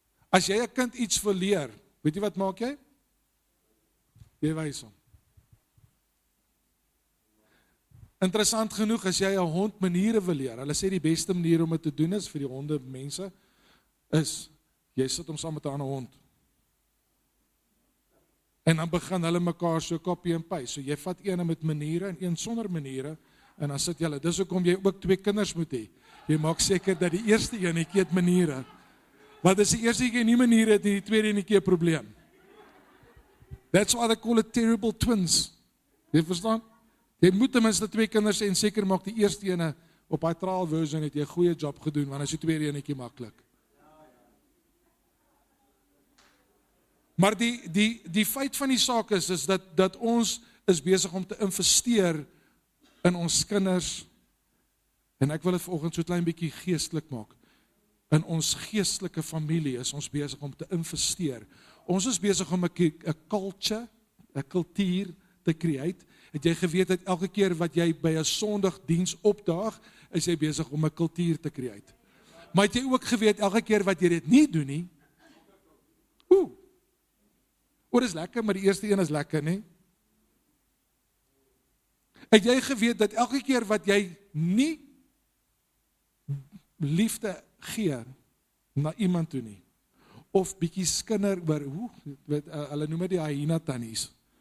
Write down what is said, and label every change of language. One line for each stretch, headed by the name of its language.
Afrikaans: As jy 'n kind iets wil leer, weet jy wat maak jy? Jy wys hom. Interessant genoeg, as jy 'n hond maniere wil leer, hulle sê die beste manier om dit te doen is vir die honde mense, is, jy sit hom saam met 'n ander hond. En dan begin hulle mekaar so
English: copy and paste.
Afrikaans: So jy vat een met maniere en een sonder maniere, en dan sit julle, dis hoekom jy ook 2 kinders moet hê. Jy maak seker dat die eerste enetjie het maniere. Want as die eerste enetjie nie maniere het, die tweede enetjie 'n probleem.
English: That's why they call it terrible twins.
Afrikaans: Jy verstaan? Jy moet ten minste 2 kinders hê en seker maak die eerste ene op daai trial version het jy 'n goeie job gedoen, want as die tweede enetjie maklik. Maar die feit van die saak is dat ons is besig om te investeer in ons kinders, en ek wil dit vanoggend so klein bietjie geestelik maak. In ons geestelike familie is ons besig om te investeer. Ons is besig om 'n culture, 'n kultuur te create. Het jy geweet dat elke keer wat jy by 'n Sondagdiens opdaag, is jy besig om 'n kultuur te create. Maar het jy ook geweet elke keer wat jy dit nie doen nie? Dit is lekker, maar die eerste een is lekker, nie? Het jy geweet dat elke keer wat jy nie liefde gee na iemand toe nie, of bietjie skinder oor, hulle noem dit die hyena tannies.